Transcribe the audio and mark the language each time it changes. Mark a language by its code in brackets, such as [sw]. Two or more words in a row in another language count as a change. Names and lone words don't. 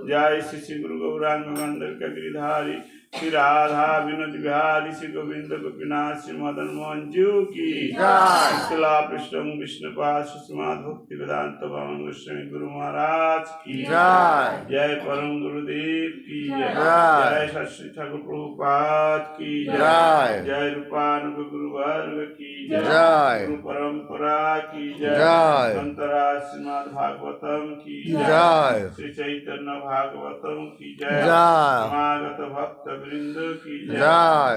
[hi] जय श्री श्री गुरु गौरांग गंधर का गिरिधारी श्री राधा विनोद बिहारी श्री गोविंद गोपीनाथ श्री मदन मोहन जू की जय। शिला पृष्ठम विष्णुपाद श्रीमद भक्ति वेदांत भवन गोस्वामी गुरु महाराज की जय। जय परम गुरुदेव की जय। जय सत श्री ठाकुर प्रभुपाद की जय। जय रूपानुग गुरु वर्ग की जय। गुरु परंपरा की जय। अंतराज श्रीमद भागवतम की जय। श्री चैतन्य भागवतम की जय। समागत भक्त वृंद की जय।